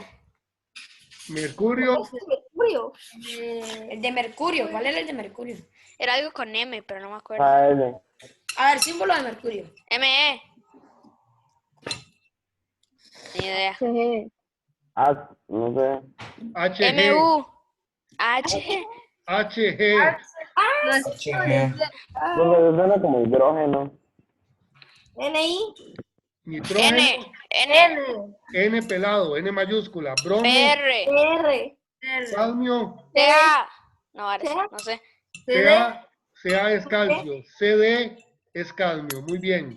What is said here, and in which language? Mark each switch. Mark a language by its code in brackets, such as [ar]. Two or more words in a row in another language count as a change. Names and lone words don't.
[es] mercurio, Mercurio. El de mercurio. ¿Cuál era el de mercurio? Era algo con M, pero no me acuerdo. AL. A ver, símbolo de mercurio. ME. Ni idea. No sé. Hg, MU. H. Hg, Profe, suena como hidrógeno. NI. nitrógeno, N. N pelado, N mayúscula, bromo, PR. R. cadmio, CA. No, vale, no sé. Ca es calcio, Cd es cadmio, muy bien.